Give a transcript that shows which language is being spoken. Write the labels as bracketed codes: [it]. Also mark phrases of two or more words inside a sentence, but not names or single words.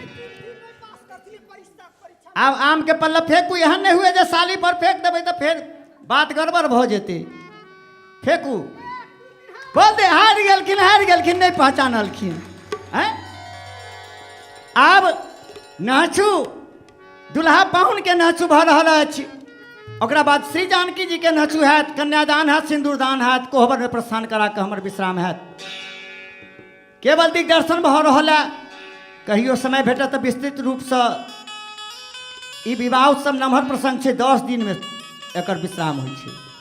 [mai] अब आम के पल्ला फेंकू, यहाँ नहीं हुए जो साली पर फेंक देवे तो फिर बात गड़बड़ भ जेते। फेंकू, बोल दे हार गेलखिन नहीं पहचानलखिन। हैं? अब नाचू दुल्हा पाहुन के नाचू भऽ रहल अछि। ओकरा बाद श्री जानकी जी के नाचू हैत, कन्यादान हैत, सिंदूरदान हैत, कोहबर में प्रस्थान करा के हमर विश्राम हैत। केवल दिग्दर्शन भऽ रहल है। कहियो समय भेटत तऽ विस्तृत रूप से ई विवाह उत्सव नमहर प्रसंग छै, 10 दिन में एकर विश्राम होइ छै।